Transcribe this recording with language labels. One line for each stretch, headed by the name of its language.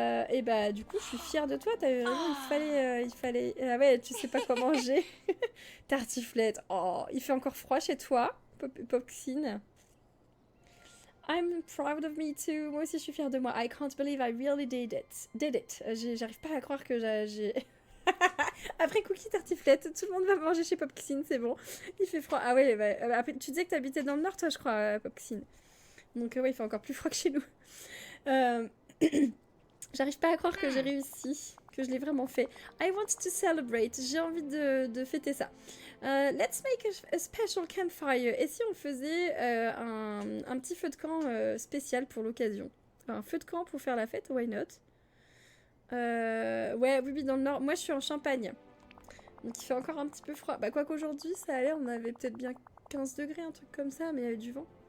French: Et bah du coup je suis fière de toi, t'as eu raison, il fallait... Ah ouais, tu sais pas quoi manger. Tartiflette. Oh, il fait encore froid chez toi, Popxine.
English: I'm proud of me too.
French: Moi aussi je suis fière de moi.
English: I can't believe I really did it.
French: J'arrive pas à croire que j'ai... Après cookie tartiflette, tout le monde va manger chez Popxine, c'est bon. Il fait froid. Ah ouais, bah, après, tu disais que t'habitais dans le nord toi je crois, Popxine. Donc ouais, il fait encore plus froid que chez nous. J'arrive pas à croire que j'ai réussi, que je l'ai vraiment fait.
English: I want to celebrate.
French: J'ai envie de fêter ça.
English: Let's make a special campfire.
French: Et si on faisait un petit feu de camp spécial pour l'occasion? Un feu de camp pour faire la fête,
English: why not?
French: Ouais, oui, dans le nord. Moi, je suis en Champagne. Donc, il fait encore un petit peu froid. Bah, quoi qu'aujourd'hui, ça allait. On avait peut-être bien 15 degrés, un truc comme ça, mais il y avait du vent.